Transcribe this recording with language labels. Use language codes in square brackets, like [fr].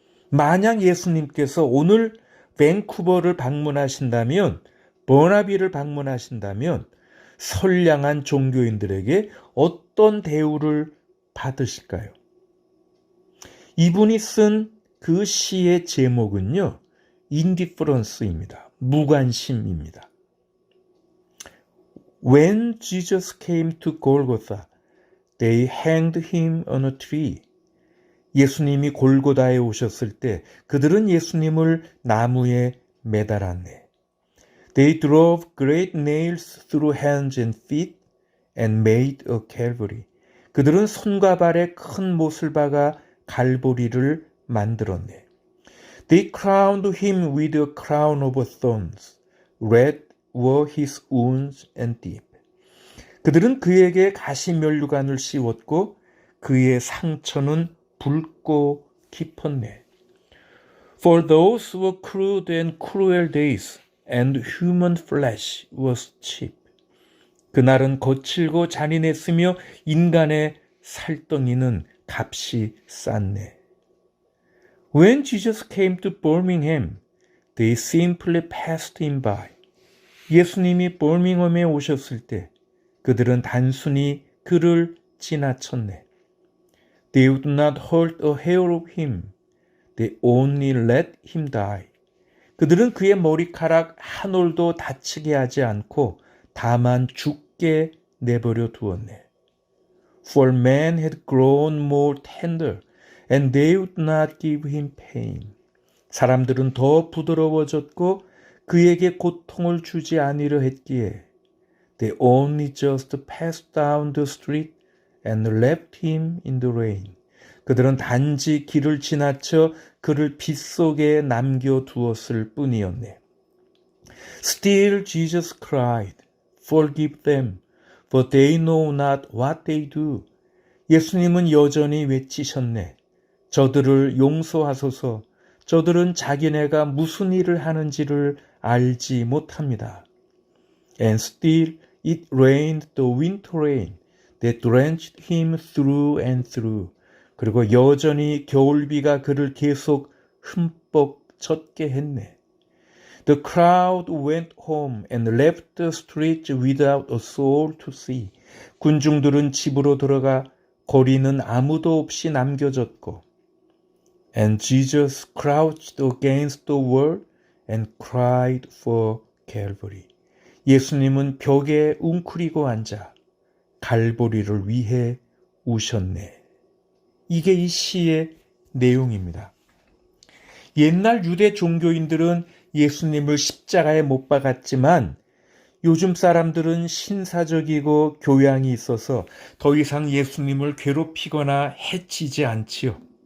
[ko] 만약 예수님께서 오늘 밴쿠버를 방문하신다면, 버나비를 방문하신다면 선량한 종교인들에게 어떤 대우를 받으실까요? 이분이 쓴 그 시의 제목은요, indifference입니다. 무관심입니다. [en] When Jesus came to Golgotha, they hanged him on a tree. [ko] 예수님이 골고다에 오셨을 때 그들은 예수님을 나무에 매달았네. [en] They drove great nails through hands and feet and made a Calvary. [ko] 그들은 손과 발에 큰 못을 박아 갈보리를 만들었네. [en] They crowned him with a crown of thorns. Red were his wounds and deep. [ko] 그들은 그에게 가시면류관을 씌웠고 그의 상처는 붉고 깊었네. [en] For those were crude and cruel days, and human flesh was cheap. [ko] 그날은 거칠고 잔인했으며 인간의 살덩이는 값이 쌌네. [en] When Jesus came to Birmingham, they simply passed him by. [ko] 예수님이 버밍엄에 오셨을 때 그들은 단순히 그를 지나쳤네. [en] They would not hurt a hair of him. They only let him die. [ko] 그들은 그의 머리카락 한 올도 다치게 하지 않고 다만 죽게 내버려 두었네. [en] For man had grown more tender, and they would not give him pain. [ko] 사람들은 더 부드러워졌고 그에게 고통을 주지 아니려 했기에 [en] They only just passed down the street and left him in the rain. [ko] 그들은 단지 길을 지나쳐 그를 빛 속에 남겨두었을 뿐이었네. [en] Still Jesus cried, Forgive them, for they know not what they do. [ko] 예수님은 여전히 외치셨네. 저들을 용서하소서. 저들은 자기네가 무슨 일을 하는지를 알지 못합니다. [en] And still it rained the winter rain that drenched him through and through. [ko] 그리고 여전히 겨울비가 그를 계속 흠뻑 젖게 했네. [en] The crowd went home and left the streets without a soul to see. [ko] 군중들은 집으로 들어가 거리는 아무도 없이 남겨졌고 [en] And Jesus crouched against the wall and cried for Calvary. [ko] 예수님은 벽에 웅크리고 앉아 갈보리를 위해 우셨네. 이게 이 시의 내용입니다. 옛날 유대 종교인들은 예수님을 십자가에 못 박았지만 요즘 사람들은 신사적이고 교양이 있어서 더 이상 예수님을 괴롭히거나 해치지 않지요.